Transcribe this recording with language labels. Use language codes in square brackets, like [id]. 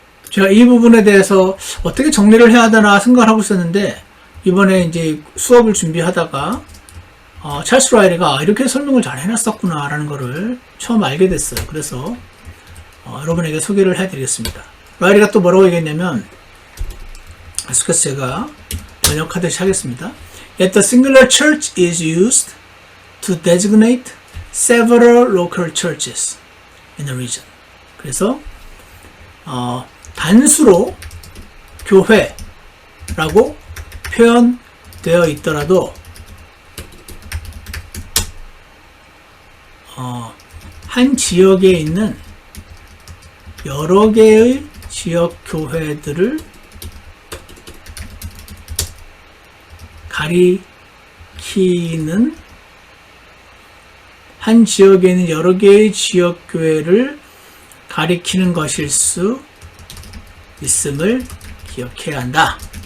[ko] 제가 이 부분에 대해서 어떻게 정리를 해야 되나 생각을 하고 있었는데 이번에 이제 수업을 준비하다가 찰스 라이리가 이렇게 설명을 잘 해놨었구나 라는 거를 처음 알게 됐어요. 그래서 여러분에게 소개를 해드리겠습니다. 라이리가 또 뭐라고 얘기했냐면 계속해서 제가 번역하듯이 하겠습니다. [en] Yet the singular church is used to designate several local churches in the region. [ko] 그래서 단수로 교회라고 표현되어 있더라도 한 지역에 있는 여러 개의 지역 교회들을 가리키는 한 지역에 있는 여러 개의 지역 교회를 가리키는 것일 수 있음을 기억해야 한다.